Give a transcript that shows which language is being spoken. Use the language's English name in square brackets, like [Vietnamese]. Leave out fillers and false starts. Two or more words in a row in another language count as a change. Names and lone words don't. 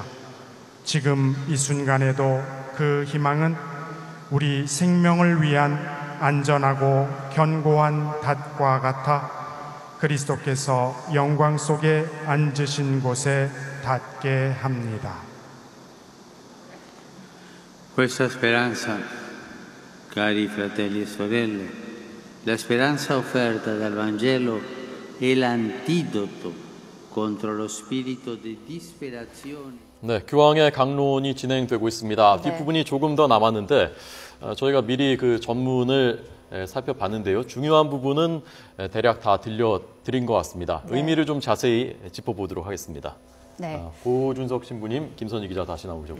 [Korean] 지금 이 순간에도 그 희망은 우리 생명을 위한 안전하고 견고한 닷과 같아 그리스도께서 영광 속에 앉으신 곳에 닿게 합니다. [Italian] Questa speranza, cari fratelli e sorelle, la speranza offerta dal Vangelo è l'antidoto contro lo spirito di disperazione. [Korean] 네, 교황의 강론이 진행되고 있습니다. 네. 뒷부분이 조금 더 남았는데 저희가 미리 그 전문을 살펴봤는데요. 중요한 부분은 대략 다 들려드린 것 같습니다. 네. 의미를 좀 자세히 짚어보도록 하겠습니다. 네. 고준석 신부님, 김선희 기자 다시 나오셨고요.